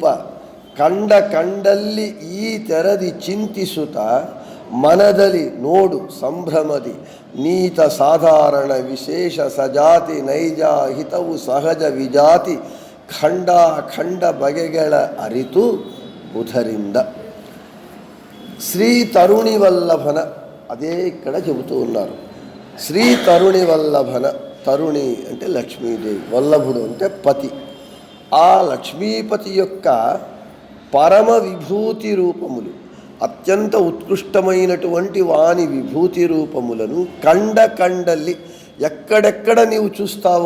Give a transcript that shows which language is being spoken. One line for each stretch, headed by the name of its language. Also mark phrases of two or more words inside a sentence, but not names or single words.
Kannada: ಕಂಡ ಕಂಡಲ್ಲಿ ಈ ತೆರದಿ ಚಿಂತಿಸುತ್ತ ಮನದಲ್ಲಿ ನೋಡು ಸಂಭ್ರಮದಿ ನೀತ ಸಾಧಾರಣ ವಿಶೇಷ ಸಜಾತಿ ನೈಜ ಹಿತವು ಸಹಜ ವಿಜಾತಿ ಖಂಡ ಖಂಡ ಬಗೆಗಳ ಅರಿತು బుధరింద. ಶ್ರೀ ತರುಣಿ ವಲ್ಲಭನ
Telugu: అదే ఇక్కడ చెబుతూ ఉన్నారు.
Kannada: ಶ್ರೀ ತರುಣಿ ವಲ್ಲಭನ,
Telugu: తరుణి అంటే లక్ష్మీదేవి, వల్లభుడు అంటే పతి. ఆ లక్ష్మీపతి యొక్క పరమ విభూతి రూపములు, అత్యంత ఉత్కృష్టమైనటువంటి వాని విభూతి రూపములను కండల్లి ఎక్కడెక్కడ నీవు చూస్తావో